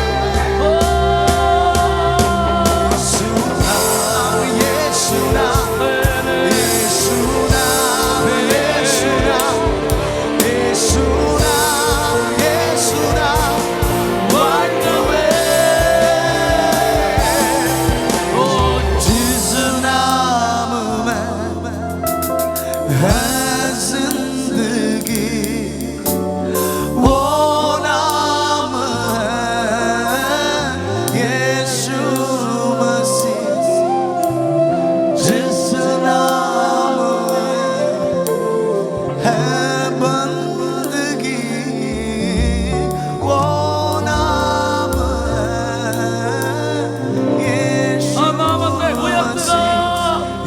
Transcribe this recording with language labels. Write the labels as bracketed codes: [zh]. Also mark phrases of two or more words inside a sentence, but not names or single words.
[ta] இயேசு நாமம் இயேசு நாமம் இயேசு நாமம் இயேசு நாமம் இயேசு நாமம் வாழ்கவே. [hi] है जिंदगी, वो नाम है यीशु मसीह। जिस नाम में है बंदगी, वो नाम है यीशु मसीह।